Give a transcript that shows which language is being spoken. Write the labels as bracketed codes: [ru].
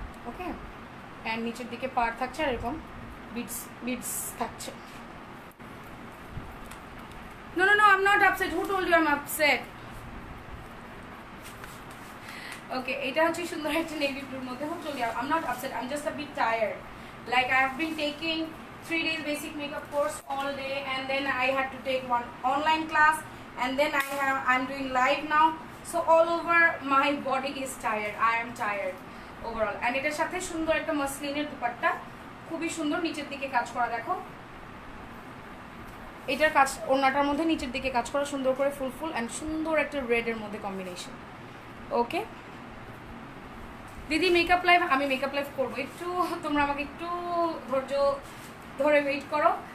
[bn] ওকে, and নিচের দিকে পার থাকছে আর এরকম বিডস বিডস থাকছে। [en] No, no, no, I'm not upset. Who told you I'm upset? [bn] Okay, এটা হচ্ছে সুন্দর একটা নেভি ব্লুর মধ্যে। [en] Who told you? I'm not upset. I'm just a bit tired. Like I have been taking 3 days basic makeup course all day, and then I had to take one online class, and then I'm doing live now. So all over my body is tired. I am tired overall. [bn] And এটার সাথে সুন্দর একটা মসলিনের দুপাট্টা, খুবই সুন্দর, নিচের দিকে কাজ করা দেখো। এটার কাজ ওড়নাটার মধ্যে নিচের দিকে কাজ করা সুন্দর করে ফুল ফুল, অ্যান্ড সুন্দর একটা রেডের মধ্যে কম্বিনেশন। ওকে দিদি, মেকআপ লাইভ, আমি মেকআপ লাইভ করবো, একটু তোমরা আমাকে একটু ধৈর্য ধরে ওয়েট করো।